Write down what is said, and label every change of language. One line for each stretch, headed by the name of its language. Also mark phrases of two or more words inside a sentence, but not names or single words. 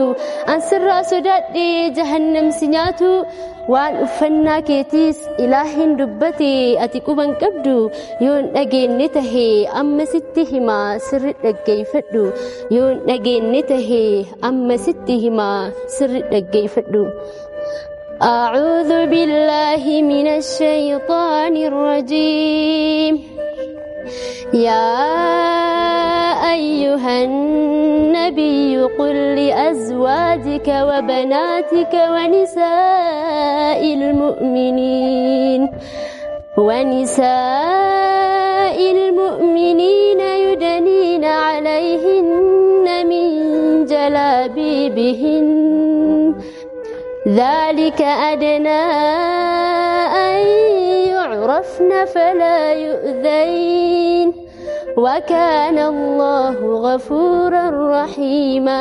Oromo: Ansirraa sodaadhee jahannam si nyaatu. Waan uffannaa keetiis ilaahiin dubbate ati quban qabdu. Yoon dhageenye tahee amma sitti himaa sirri dhaggeeffadhu. Yoon dhageenye tahee amma sitti himaa sirri dhaggeeffadhu.
Arabic: أعوذ بالله من الشيطان الرجيم. يا أيها النبي قل لأزواجك وبناتك ونساء المؤمنين يدنين عليهن من جلابيبهن ذلك أدنى أن يعرفن فلا يؤذين وكان الله غفورا رحيما.